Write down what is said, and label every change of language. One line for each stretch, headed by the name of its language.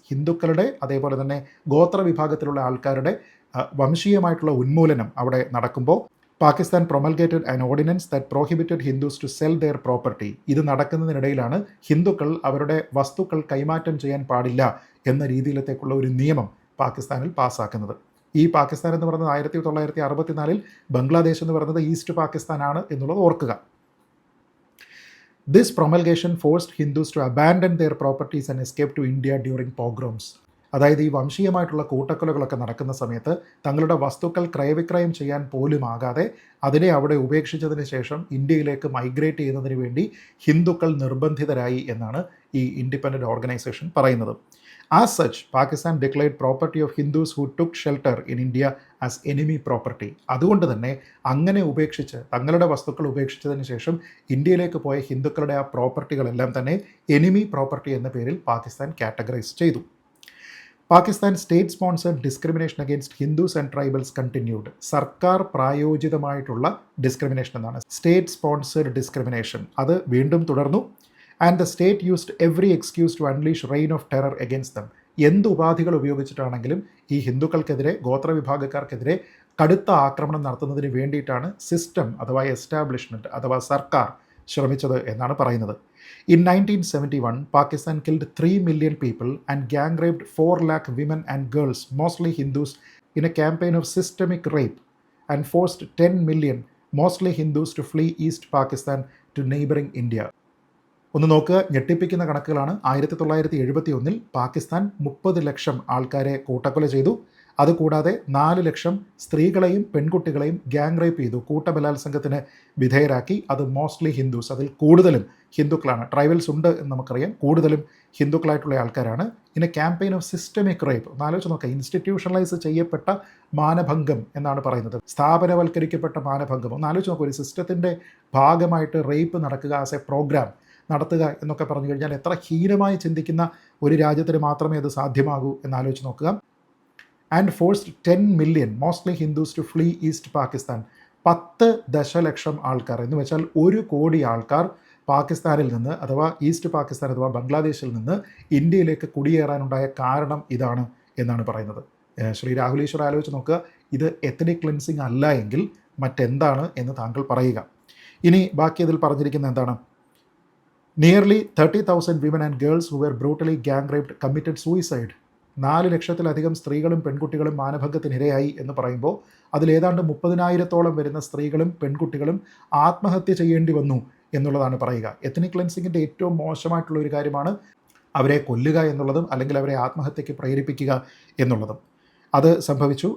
Malayalam: ഹിന്ദുക്കളുടെ അതേപോലെ തന്നെ ഗോത്ര വിഭാഗത്തിലുള്ള ആൾക്കാരുടെ വംശീയമായിട്ടുള്ള ഉന്മൂലനം അവിടെ നടക്കുമ്പോൾ Pakistan
English: Promulgated an ordinance that prohibited Hindus to sell their property.
Malayalam: ഇത് നടക്കുന്നതിനിടയിലാണ് ഹിന്ദുക്കൾ അവരുടെ വസ്തുക്കൾ കൈമാറ്റം ചെയ്യാൻ പാടില്ല എന്ന രീതിയിലത്തേക്കുള്ള ഒരു നിയമം പാകിസ്ഥാനിൽ പാസ്സാക്കുന്നത്. ഈ പാകിസ്ഥാൻ എന്ന് പറയുന്നത് 1964 ബംഗ്ലാദേശ് എന്ന് പറയുന്നത് ഈസ്റ്റ് പാകിസ്ഥാനാണ് എന്നുള്ളത് ഓർക്കുക.
English: This promulgation forced Hindus to abandon their properties and escape to India during pogroms.
Malayalam: അതായത് ഈ വംശീയമായിട്ടുള്ള കൂട്ടക്കൊലകളൊക്കെ നടക്കുന്ന സമയത്ത് തങ്ങളുടെ വസ്തുക്കൾ ക്രയവിക്രയം ചെയ്യാൻ പോലും ആകാതെ അതിനെ അവിടെ ഉപേക്ഷിച്ചതിന് ശേഷം ഇന്ത്യയിലേക്ക് മൈഗ്രേറ്റ് ചെയ്യുന്നതിന് വേണ്ടി ഹിന്ദുക്കൾ നിർബന്ധിതരായി എന്നാണ് ഈ ഇൻഡിപെൻഡൻറ്റ് ഓർഗനൈസേഷൻ പറയുന്നത്.
English: As such, Pakistan declared property of Hindus who took shelter in India as enemy property.
Malayalam: അതുകൊണ്ട് തന്നെ അങ്ങനെ ഉപേക്ഷിച്ച് തങ്ങളുടെ വസ്തുക്കൾ ഉപേക്ഷിച്ചതിന് ശേഷം ഇന്ത്യയിലേക്ക് പോയ ഹിന്ദുക്കളുടെ ആ പ്രോപ്പർട്ടികളെല്ലാം തന്നെ എനിമി പ്രോപ്പർട്ടി എന്ന പേരിൽ പാകിസ്ഥാൻ കാറ്റഗറൈസ് ചെയ്തു.
English: Pakistan state sponsored discrimination against Hindus and tribals continued.
Malayalam: സർക്കാർ പ്രായോജിതമായിട്ടുള്ള ഡിസ്ക്രിമിനേഷൻ എന്നാണ്
English: State sponsored discrimination.
Malayalam: അത് വീണ്ടും തുടർന്നു.
English: And the state used every excuse to unleash reign of terror against them.
Malayalam: എന്ത് ഉപാധികൾ ഉപയോഗിച്ചിട്ടാണെങ്കിലും ഈ ഹിന്ദുക്കൾക്കെതിരെ, ഗോത്രവിഭാഗക്കാർക്കെതിരെ കടുത്ത ആക്രമണം നടത്തുന്നതിന് വേണ്ടിയിട്ടാണ് സിസ്റ്റം അഥവാ എസ്റ്റാബ്ലിഷ്മെൻറ്റ് അഥവാ സർക്കാർ ശ്രമിച്ചത് എന്നാണ് പറയുന്നത്.
English: In 1971, Pakistan killed 3 million people and gang raped 4 lakh women and girls, mostly Hindus, in a campaign of systemic rape, and forced 10 million, mostly Hindus, to flee East Pakistan to neighboring India.
Malayalam: ഒന്ന് നോക്കുക, ഞെട്ടിപ്പിക്കുന്ന കണക്കുകളാണ്. 1971 പാകിസ്ഥാൻ 30 ലക്ഷം ആൾക്കാരെ കൂട്ടക്കൊല ചെയ്തു. അതുകൂടാതെ 4 ലക്ഷം സ്ത്രീകളെയും പെൺകുട്ടികളെയും gang rape ചെയ്തു, കൂട്ടബലാത്സംഗത്തിന് വിധേയരാക്കി. അത്
English: mostly Hindus,
Malayalam: അതിൽ കൂടുതലും ഹിന്ദുക്കളാണ്. ട്രൈബൽസ് ഉണ്ട് എന്ന് നമുക്കറിയാം, കൂടുതലും ഹിന്ദുക്കളായിട്ടുള്ള ആൾക്കാരാണ്. ഇനി
English: campaign of systemic rape
Malayalam: ഒന്ന് ആലോചിച്ച് നോക്കുക. ഇൻസ്റ്റിറ്റ്യൂഷണലൈസ് ചെയ്യപ്പെട്ട മാനഭംഗം എന്നാണ് പറയുന്നത്, സ്ഥാപനവൽക്കരിക്കപ്പെട്ട മാനഭംഗം. ഒന്ന് ആലോചിച്ച് നോക്കുക, ഒരു സിസ്റ്റത്തിൻ്റെ ഭാഗമായിട്ട് റേപ്പ് നടക്കുക
English: as a program
Malayalam: നടത്തുക എന്നൊക്കെ പറഞ്ഞു കഴിഞ്ഞാൽ എത്ര ഹീനമായി ചിന്തിക്കുന്ന ഒരു രാജ്യത്തിന് മാത്രമേ അത് സാധ്യമാകൂ എന്നാലോചിച്ച് നോക്കുക.
English: And forced 10 million, mostly Hindus, to flee east Pakistan.
Malayalam: 10 ദശലക്ഷം ആൾക്കാർ എന്ന് വെച്ചാൽ 1 കോടി ആൾക്കാർ പാകിസ്ഥാനിൽ നിന്ന് അഥവാ ഈസ്റ്റ് പാകിസ്ഥാൻ അഥവാ ബംഗ്ലാദേശിൽ നിന്ന് ഇന്ത്യയിലേക്ക് കുടിയേറാനുണ്ടായ കാരണം ഇതാണ് എന്നാണ് പറയുന്നത്. ശ്രീ രാഹുൽ ഈശ്വർ ആലോചിച്ച് നോക്കുക, ഇത് എത്നിക് ക്ലെൻസിങ് അല്ല എങ്കിൽ മറ്റെന്താണ് എന്ന് താങ്കൾ പറയുക. ഇനി ബാക്കി ഇതിൽ പറഞ്ഞിരിക്കുന്നത് എന്താണ്?
English: Nearly 30,000 women and girls who were brutally gang raped committed suicide.
Malayalam: 4 ലക്ഷത്തിലധികം സ്ത്രീകളും പെൺകുട്ടികളും മാനഭംഗത്തിനിരയായി എന്ന് പറയുമ്പോൾ അതിലേതാണ്ട് 30,000-ഓളം വരുന്ന സ്ത്രീകളും പെൺകുട്ടികളും ആത്മഹത്യ ചെയ്യേണ്ടി വന്നു എന്നുള്ളതാണ് പറയുക. എത്നിക് ക്ലെൻസിങ്ങിൻ്റെ ഏറ്റവും മോശമായിട്ടുള്ള ഒരു കാര്യമാണ് അവരെ കൊല്ലുക എന്നുള്ളതും അല്ലെങ്കിൽ അവരെ ആത്മഹത്യയ്ക്ക് പ്രേരിപ്പിക്കുക എന്നുള്ളതും. അത് സംഭവിച്ചു.